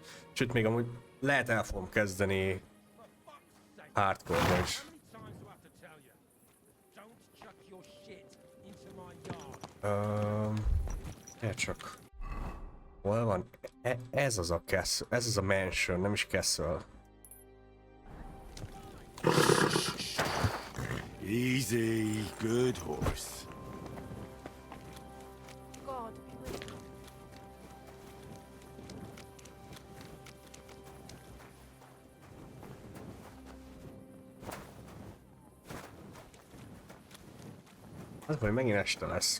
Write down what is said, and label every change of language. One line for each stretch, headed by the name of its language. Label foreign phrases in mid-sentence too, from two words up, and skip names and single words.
Hungarian: Sőt, még amúgy lehet el fogom kezdeni hardcore-ra is. Csak... Hol van? Ez az a castle, ez az a mansion, nem is castle.
English: Easy, good horse.
Hungarian: Az hogy megint este lesz.